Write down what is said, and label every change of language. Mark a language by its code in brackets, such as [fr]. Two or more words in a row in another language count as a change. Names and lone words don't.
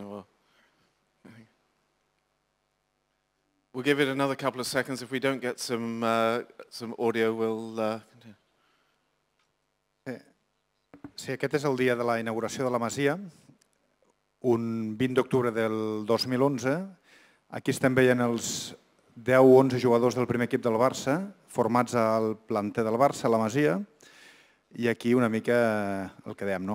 [en] Or we'll give it another couple of seconds. If we don't get some audio, we'll continue. [ca] Sí, aquest és el dia de la inauguració de la Masia, un 20 d'octubre del 2011. Aquí estem veient els 10 o 11 jugadors del primer equip del Barça, formats al planter del Barça, a la Masia, i aquí una mica el que dèiem, no?